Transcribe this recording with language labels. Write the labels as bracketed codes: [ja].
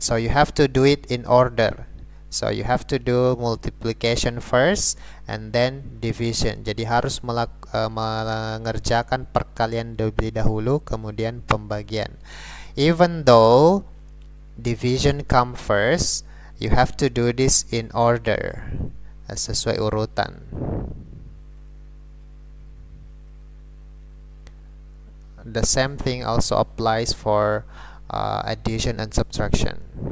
[en] So you have to do it in order. So you have to do multiplication first and then division. [id] Jadi harus mengerjakan perkalian terlebih dahulu, kemudian pembagian. [en] Even though division come first, you have to do this in order. [id] sesuai urutan. [en] The same thing also applies for addition and subtraction.